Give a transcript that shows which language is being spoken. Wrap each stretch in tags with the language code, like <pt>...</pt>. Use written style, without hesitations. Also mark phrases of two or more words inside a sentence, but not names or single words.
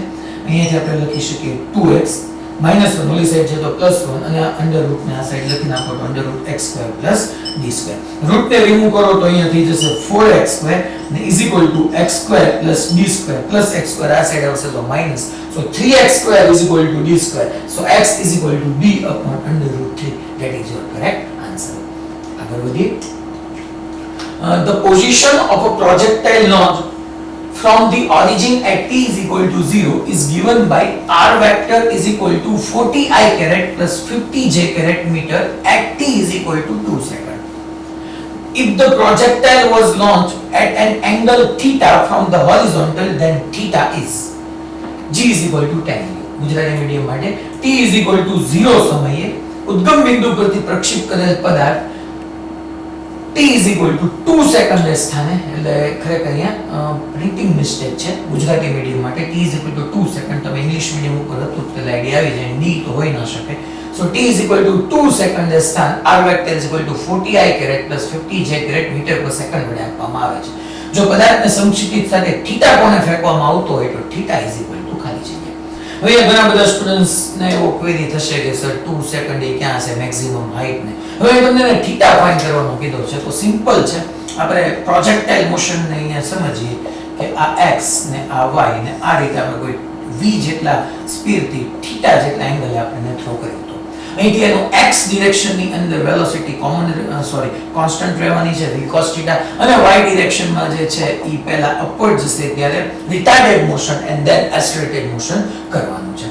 <gu>અહીંયાથી આપણે લખી શકીએ 2x -1 ઓલી સાઈડ છે તો +1 અને</gu> <en>under root</en> <gu>ને આ સાઈડ લખી નાખો તો √x² + d². રૂટ ને રિમૂવ કરો તો અહીંયા થઈ જશે 4x² ને = x² + d² + x² આ સાઈડ આવશે તો માઈનસ.</gu> <en>So 3x² = d². So x = d/√3. That is your correct answer.</en> <gu>આગળ વધીએ.</gu> <en>The position of a projectile launched from the origin at t = 0 is given by r vector = 40 I caret plus 50 j caret meter at t = 2 seconds. If the projectile was launched at an angle theta from the horizontal, then theta is g = 10.</en> <gu>ગુજરાતી મીડિયમ માટે t = 0 સમયે ઉદ્ગમ બિંદુ પરથી પ્રક્ષેપ કરેલ પદાર્થ t = 2 સેકન્ડ સ્થાને, એટલે ખરેખર અહીંયા</gu> <en>printing mistake</en> <gu>છે ગુજરાતી મીડિયમ માટે. t = 2 સેકન્ડ તમે</gu> <en>English medium</en> <gu>ઉપર હતું તો આઈડિયા આવી જાય. d તો હોઈ ન શકે. સો t = 2 સેકન્ડ સ્થાન</gu> <en>r vector = 40 I caret plus 50 j caret meter per second</en> <gu>વડે આપવામાં આવે છે. જો પદાર્થને સમક્ષિતિજ સાથે થીટા કોણે ફેંકવામાં આવતો હોય તો થીટા = ખાલી જગ્યા. હવે ઘણા બધા સ્ટુડન્ટ્સ ને એવો ક્વેરી થશે કે સર 2 સેકન્ડ એ ક્યાં છે</gu> <en>maximum height</en> <gu>ને. હવે તમને થીટા ફાઇન્ડ કરવાનું કીધું છે તો સિમ્પલ છે. આપણે</gu> <en>projectile motion</en> <gu>ને અહીંયા સમજીએ કે આ x ને આ y ને આ રીતે આપણે કોઈ v જેટલા સ્પીડથી થીટા જેટલા એંગલે આપણે થ્રો કર્યો તો અહીંથી એનો x ડિરેક્શનની અંદર</gu> <en>velocity constant</en> <gu>રહેવાની છે v cos θ અને y ડિરેક્શનમાં જે છે એ પહેલા અપવર્ડ જશે ત્યારે</gu> <en>retarded motion and then accelerated motion</en> <gu>કરવાનું છે.</gu>